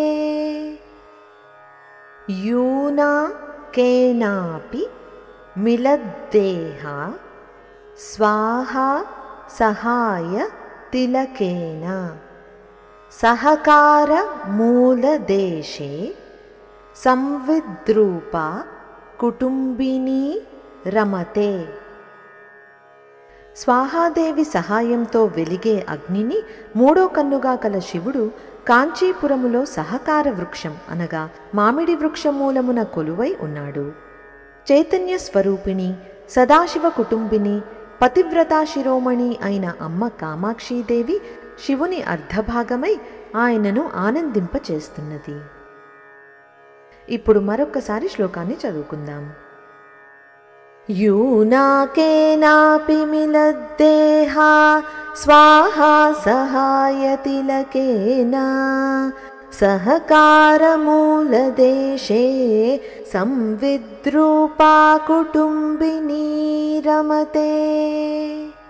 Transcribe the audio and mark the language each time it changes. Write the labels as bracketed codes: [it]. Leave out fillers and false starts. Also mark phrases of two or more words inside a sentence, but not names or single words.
[sa] यूना केनापि मिलद्देहा स्वाहा सहाय तिलकेन सहकारमूलदेशे संविद्रूपा कुटुम्बिनी రమతే। [te] స్వాహాదేవి సహాయంతో వెలిగే అగ్నిని మూడో కన్నుగా కల శివుడు కాంచీపురములో సహకార వృక్షం అనగా మామిడి వృక్షమూలమున కొలువై ఉన్నాడు. చైతన్య స్వరూపిణి సదాశివ కుటుంబిని పతివ్రతా శిరోమణి అయిన అమ్మ కామాక్షీదేవి శివుని అర్ధభాగమై ఆయనను ఆనందింపచేస్తున్నది. ఇప్పుడు మరొక్కసారి శ్లోకాన్ని చదువుకుందాం. [sa] यूनाकेनापि मिलद्देहा स्वाहा सहायतिलकेन सहकारमूलदेशे संविद्रूपा कुटुम्बिनी रमते।